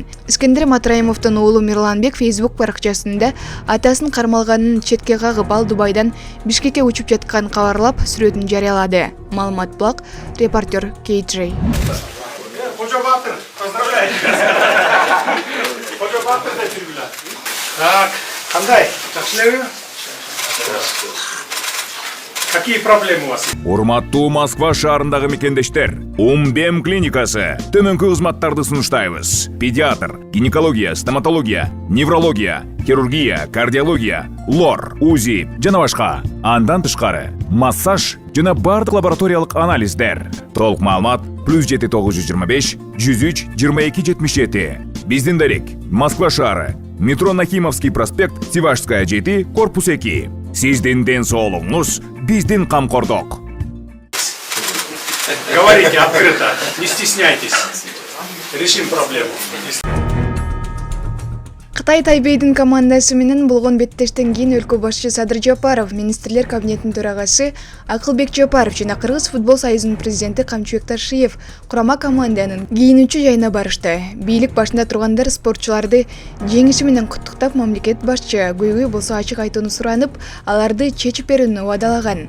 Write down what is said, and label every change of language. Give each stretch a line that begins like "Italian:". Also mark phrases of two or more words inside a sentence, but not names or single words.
Kyrgyz: Искендер Матраимовдун уулу Мирланбек Facebook баракчасында атасын кармалганын четке кагып, ал Дубайдан Бишкекке учуп жатканын кабарлап, сүрөтүн жарыялады. Маалымат Блак, репортер KJ. Кожа Батыр, поздравляю. Кожа Батыр да жүргүлө. Так, кандай? Жакшы.
Russian: Какие проблемы у вас?
Kyrgyz: Урматтуу Москва шаарындагы мекендештер, Умбем клиникасы төмөнкү кызматтарды сунуштайбыз. Педиатр, гинекология, стоматология, неврология, хирургия, кардиология, лор, УЗИ жана башка. Андан тышкары массаж жана бардык лабораториялык анализдер. Толук маалымат +7 925 103 22 77. Биздин дарек Москва шаары, метро Нахимовский проспект, Сивашская 7, корпус 2. Сиздин ден соолугуңуз биздин камкордук.
Russian: Говорите открыто, не стесняйтесь. Решим проблему.
Kyrgyz: Кытай Тайбэйдин командасы менен болгон беттештен кийин өлкө башчы Садыр Жапаров, министрлер кабинетинин төрагасы Акылбек Жапаров жана Кыргыз футбол союзунун президенти Камчыбек Ташиев курама команданын кийинүүчү жайына барышты. Бийлик башында тургандар спортчуларды жеңиши менен куттуктап, мамлекет башчы көйгөй болсо ачык айтууну суранып, аларды чечип берүүнү убадалаган.